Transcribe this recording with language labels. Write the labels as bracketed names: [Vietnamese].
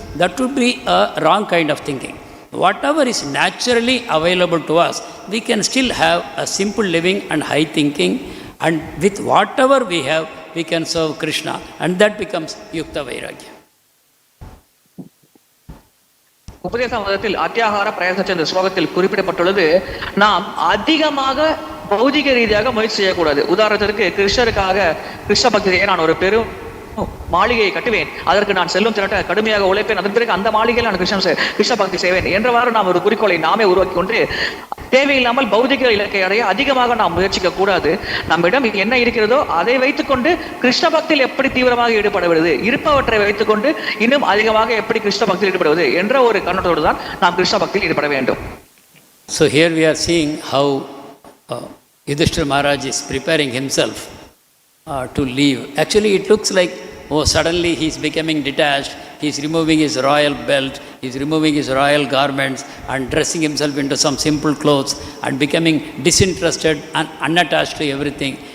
[English] That would be a wrong kind of thinking. Whatever is naturally available to us, we can still have a simple living and high thinking, and with whatever we have, we can serve Krishna, and that becomes Yukta-vairagya. [Tamil] உபதேச மதத்தில் அத்தியாகார பிரயாசம் என்ற ஸ்லோகத்தில் குறிப்பிடப்பட்டுள்ளது, நாம் அதிகமாக பௌதிக ரீதியாக முயற்சி செய்யக்கூடாது. உதாரணத்திற்கு கிருஷ்ண பக்தியை நான் ஒரு பெரும் மாளிகையை கட்டுவேன், அதற்கு நான் செல்லும் திரட்ட கடுமையாக உழைப்பேன், அதன் பிறகு அந்த மாளிகையில் நான் கிருஷ்ண பக்தி செய்வேன் என்றவாறு நாம் ஒரு குறிக்கோளை நாமே உருவாக்கி கொண்டு தேவையில்லாமல் பௌதிக இலக்கை அடைய அதிகமாக நாம் முயற்சிக்க கூடாது. நம்மிடம் என்ன இருக்கிறதோ அதை வைத்துக்கொண்டு கிருஷ்ண பக்தியில் எப்படி தீவிரமாக ஈடுபடுவது, இருப்பவற்றை வைத்துக்கொண்டு இன்னும் அதிகமாக எப்படி கிருஷ்ண பக்தியில் ஈடுபடுவது என்ற ஒரு கண்ணோட்டோடு தான் நாம் கிருஷ்ண பக்தியில் ஈடுபட வேண்டும். [English] So here we are seeing how Yudhiṣṭhira Maharaj is preparing himself to leave. Actually, it looks like, oh, suddenly he is becoming detached, he is removing his royal belt, he is removing his royal garments and dressing himself into some simple clothes and becoming disinterested and unattached to everything.